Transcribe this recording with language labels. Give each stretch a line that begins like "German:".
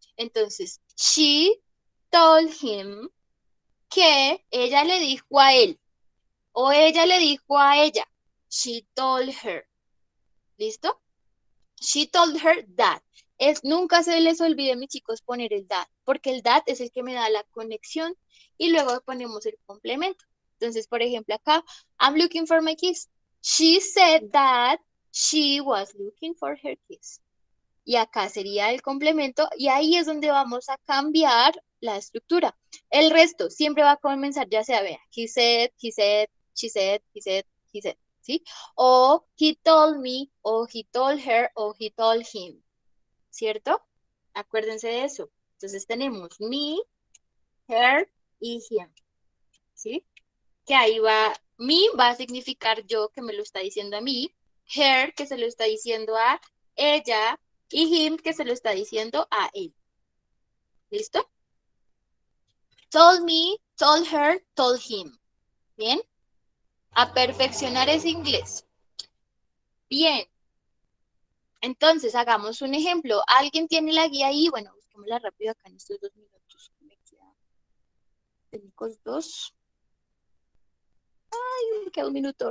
Spanish: Entonces,
English: she told him
Spanish: que ella le dijo a él o ella le dijo a ella.
English: She told her. ¿Listo? She told her that.
Spanish: Nunca se les olvide, mis chicos, poner el that, porque el that es el que me da la conexión y luego ponemos el complemento. Entonces, por ejemplo, acá,
English: I'm looking for my kiss. She said that she was looking for her kiss.
Spanish: Y acá sería el complemento y ahí es donde vamos a cambiar la estructura. El resto siempre va a comenzar, ya sea, vea,
English: he said, she said, he said, he said.
Spanish: ¿Sí?
English: O he told me, o he told her, o he told him, ¿cierto?
Spanish: Acuérdense de eso. Entonces tenemos me, her y him, ¿sí? Que ahí va, me va a significar yo, que me lo está diciendo a mí, her, que se lo está diciendo a ella, y him, que se lo está diciendo a él. ¿Listo?
English: Told me, told her, told him.
Spanish: ¿Bien? A perfeccionar ese inglés. Bien. Entonces, hagamos un ejemplo. ¿Alguien tiene la guía ahí? Bueno, busquémosla rápido acá en estos 2 minutos. Me quedan técnicos 2. Ay, me queda un minuto.